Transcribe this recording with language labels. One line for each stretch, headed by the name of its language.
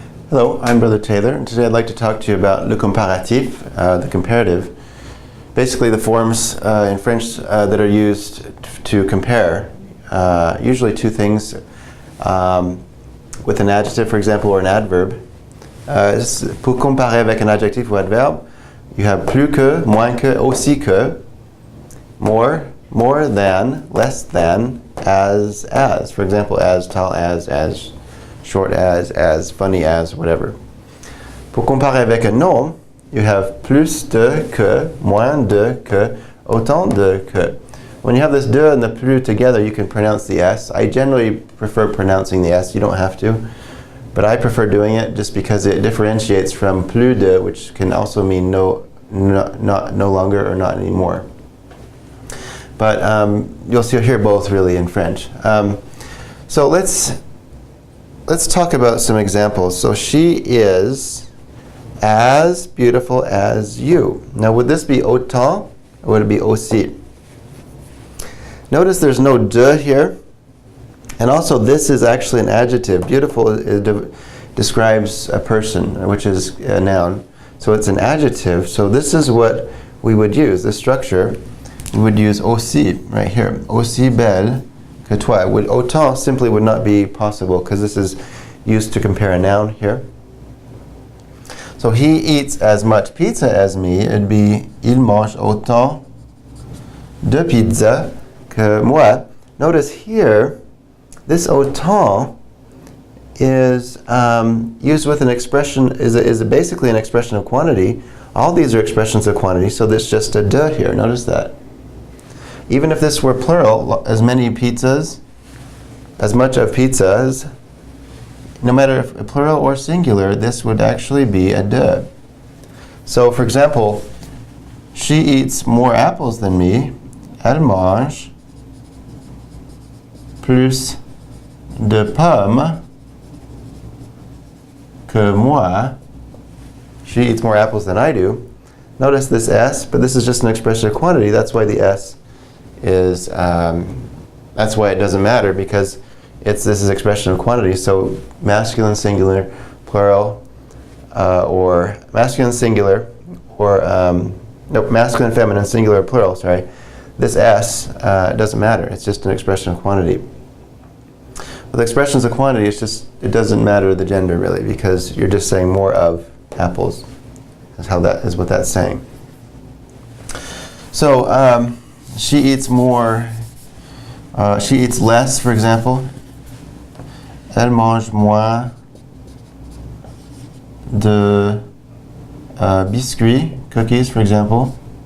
English: Hello, I'm Brother Taylor, and today I'd like to talk to you about le comparatif, the comparative. Basically the forms in French that are used to compare, usually two things, with an adjective, for example, or an adverb.
French: Pour comparer avec un adjectif ou adverbe,
English: you have
French: plus que, moins que, aussi que,
English: more than, less than, as. For example, as tall as short as, funny as, whatever.
French: Pour comparer avec un nom,
English: you have
French: plus de que, moins de que, autant de que.
English: When you have this de and the plus together, you can pronounce the S. I generally prefer pronouncing the S. You don't have to. But I prefer doing it just because it differentiates from plus de, which can also mean no longer or not anymore. But you'll hear both really in French. So let's talk about some examples. So she is as beautiful as you. Now would this be autant or would it be aussi? Notice there's no de here. And also this is actually an adjective. Beautiful describes a person, which is a noun. So it's an adjective. So this is what we would use, this structure. We would use aussi right here.
French: Aussi belle que toi.
English: Autant simply would not be possible because this is used to compare a noun here. So he eats as much pizza as me. It'd be
French: il mange autant de pizza que moi.
English: Notice here, this autant is used with an expression, is basically an expression of quantity. All these are expressions of quantity, so there's just a de here. Notice that. Even if this were plural, as many pizzas, as much of pizzas, no matter if plural or singular, this would actually be a de. So, for example, she eats more apples than me.
French: Elle mange plus de pommes que moi.
English: She eats more apples than I do. Notice this S, but this is just an expression of quantity. That's why the S is, that's why it doesn't matter, because this is expression of quantity. So masculine singular, plural, or masculine singular, or masculine feminine singular plural. Sorry, this S doesn't matter. It's just an expression of quantity. With expressions of quantity, it doesn't matter the gender really, because you're just saying more of apples. That's what that's saying. So she eats more. She eats less, for example.
French: Elle mange moins de biscuits,
English: cookies, for example.